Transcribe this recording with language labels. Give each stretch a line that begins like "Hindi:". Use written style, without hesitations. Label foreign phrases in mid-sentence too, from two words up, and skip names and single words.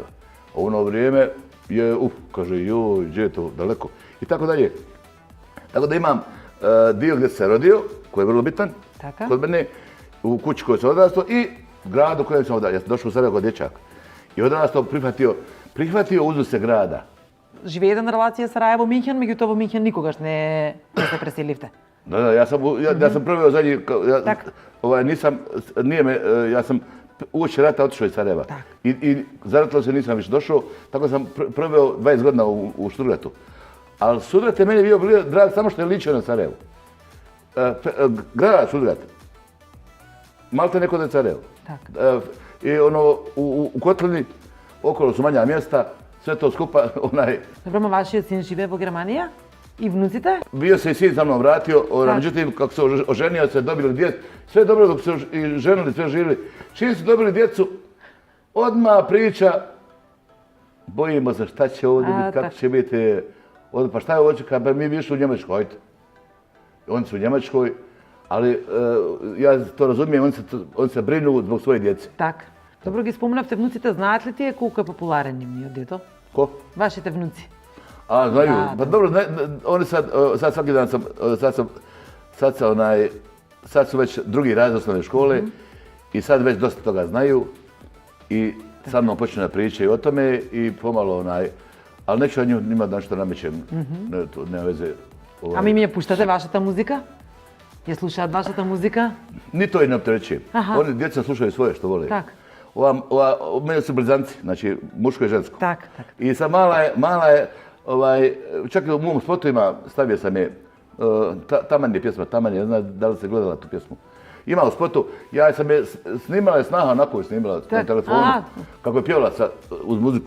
Bosnian: A ono vrijeme je, kaže, joj, gdje je to daleko, i tako dalje. Tako da imam dio gdje se rodio, koji je vrlo bitan, kod mene, u kući koju sam odrastao i gradu u kojem sam odrastao. Ja sam došao u Sarajevo kod dječaka. I odrastao, prihvatio uzuse grada.
Macedonian: Живеете на релација Сараево-Минхен, меѓутоа во Минхен никогаш не се преселивте. Да,
Bosnian: ja sam proveo zadnji, ja sam uoči rata otišao iz Sarajeva. I zaratilo se nisam više došao, tako sam proveo 20 godina u Štugratu. Ali Sudrat je meni bio drag samo što je ličio na Sarajevu. Grad Sudrat, malte neko da je Sarajevo. I ono, u Kotlini, okolo su manja mjesta, sve to skupa,
Macedonian: Dobro, ma vašиот син живее во Германија? И внуците?
Bosnian: Bio se i sin sa mnom vratio, međutim, kako se oženio, se dobili djecu. Sve je dobro dok se i ženili, sve živjeli. Čim su dobili djecu, odmah priča, bojimo se šta će ovdje biti, kako će biti. Pa šta je ovdje, pa mi bi išli u Njemačku, hajde. Oni su u Njemačkoj, ali ja to razumijem, oni se brinu zbog svoje djece.
Macedonian: Так. Добро ги спомнавте внуците, знаат ли тие колку е популарен нивниот дето?
Bosnian: Ko?
Macedonian: Вашите внуци.
Bosnian: A, znaju. Pa dobro, oni sad svaki dan sad su već drugi razred osnovne škole i sad već dosta toga znaju i sa mnom počnu da pričaju o tome i pomalo ali neću ja njima da nešto namećem, nema veze.
Macedonian: Ами ми ја пуштате вашата музика? Ја слушаат вашата музика?
Bosnian: Ni to i ne opterećujem. Oni djeca slušaju svoje što vole.
Macedonian: Так.
Bosnian: Meni su blizanci, znači muško i žensko.
Macedonian: Так.
Bosnian: I sad mala je, čak i u mom spotu stavio sam je, Taman je pjesma, Taman je, ne znam da li se gledala tu pjesmu. Ima u spotu, ja sam je snimala, snaha onako je snimala na telefonu, kako je pjevala uz muziku.